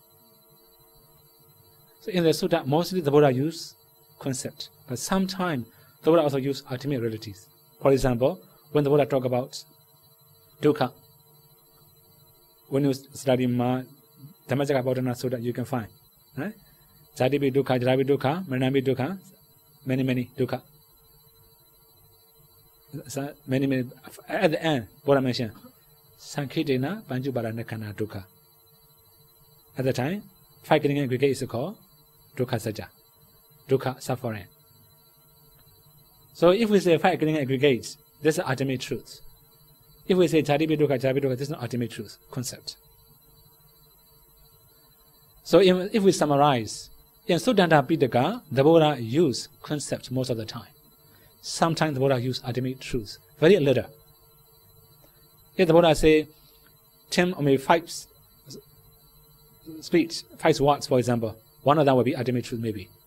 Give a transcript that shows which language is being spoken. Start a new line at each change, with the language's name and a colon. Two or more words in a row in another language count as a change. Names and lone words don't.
English: So in the Sutta, mostly the Buddha used concept, but sometimes the Buddha also used ultimate realities. For example, when the Buddha talk about dukkha, when you study Dhammacakkappavattana Sutta, you can find, right?
Pali: Jatipi dukkha, jarapi dukkha, maranapi dukkha,
English: many dukkha. So many. At the end, Buddha mentioned
Pali: Sankhitena Panchuparanikkhana dukkha.
English: At the time, 5 getting aggregate is called
Pali: dukkha sajja,
English: dukkha suffering. So if we say 5 getting aggregates, this is ultimate truth. If we say
Pali: jatipi dukkha,
English: this is not ultimate truth concept. So if we summarize, in Suddhanta Pitaka, the Buddha used concept most of the time. Sometimes the Buddha used ultimate truth, very little. If the Buddha say 10 or maybe 5 speech, 5 words, for example, one of them will be ultimate truth, maybe.